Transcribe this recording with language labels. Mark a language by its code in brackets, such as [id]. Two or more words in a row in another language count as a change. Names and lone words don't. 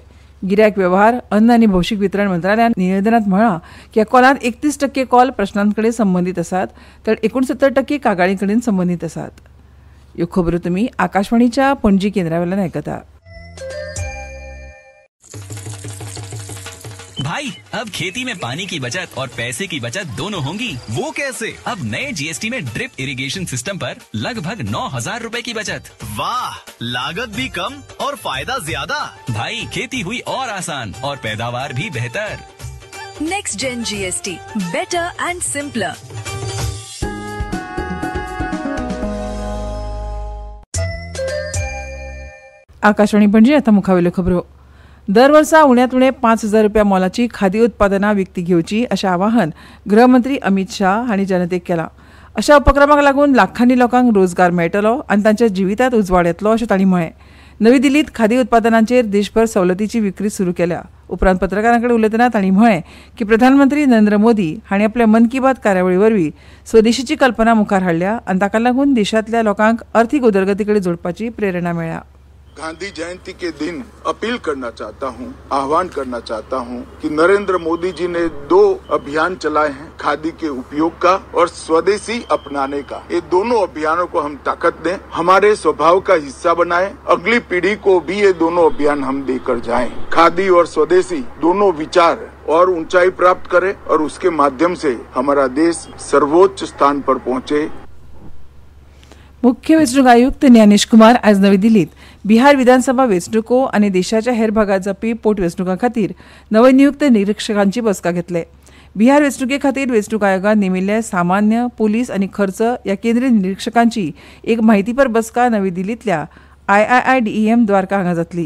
[kok] गिरायक वेव्हार, अन्न आनी भौशीक वितरण मंत्रालयान निवेदनांत म्हळां की ह्या कॉलांत 31% कॉल प्रश्नांकडेन संबंदीत आसात तर 69% कागाळी कडेन संबंदीत आसात. ह्यो खबरो तुमी आकाशवाणीच्या पणजी केंद्रा वेल्यान आयकता. [hi] भाई अब खेती में पानी की बचत और पैसे की बचत दोनों होंगी। वो कैसे? अब नए जीएसटी में [en] drip irrigation system [hi] पर लगभग 9,000 रूपए की बचत। वाह, लागत भी कम और फायदा ज्यादा। भाई खेती हुई और आसान और पैदावार भी बेहतर। [en] Next Gen GST, better and simpler. [kok] आकाशवाणी पणजी आता मुखावेल्यो खबरो। दर वर्सा उण्यात उणे 5,000 रुपया मोलाची खादी उत्पादनां विकती घेवची अशें आवाहन गृहमंत्री अमित शाह हांणी जनतेक केलां। अशा उपक्रमाक लागून लाखांनी लोकांक रोजगार मेळटलो आनी तांच्या जिवितांत उजवाड येतलो अशें तांणी म्हळें। नवी दिल्लीत खादी उत्पादनांचेर देशभर सवलतीची विक्री सुरू केल्या। उपरांत पत्रकारां कडेन उलयतना तांणी म्हळें की प्रधानमंत्री नरेंद्र मोदी हांणी आपल्या मन की बात कार्यावळी वरवीं स्वदेशीची कल्पना मुखार हाडल्या आनी ताका लागून देशांतल्या लोकांक अर्थीक उदरगती कडेन जोडपाची प्रेरणा मेळ्ळ्या। [hi] गांधी जयंती के दिन अपील करना चाहता हूं, आह्वान करना चाहता हूं कि नरेंद्र मोदी जी ने 2 अभियान चलाए हैं, खादी के उपयोग का और स्वदेशी अपनाने का। ये दोनों अभियानों को हम ताकत दें, हमारे स्वभाव का हिस्सा बनाएं, अगली पीढ़ी को भी ये दोनों अभियान हम देकर जाएं। खादी और स्वदेशी दोनों विचार और ऊंचाई प्राप्त करें और उसके माध्यम से हमारा देश सर्वोच्च स्थान पर पहुंचे। [kok] मुख्य वेंचणूक आयुक्त ज्ञानेश कुमार आज नवी दिल्लीत बिहार विधानसभा वेंचणुको आनी देशाच्या हेर भागात जावपी पोटवेंचणुकां खातीर नवनियुक्त निरीक्षकांची बसका घेतले। बिहार वेंचणुके खातीर वेंचणूक आयोगान नेमिल्ले सामान्य, पुलीस आनी खर्च ह्या केंद्रीय निरीक्षकांची एक म्हायतीपर बसका नवी दिल्लींतल्या IIIDEM द्वारका हांगा जातली।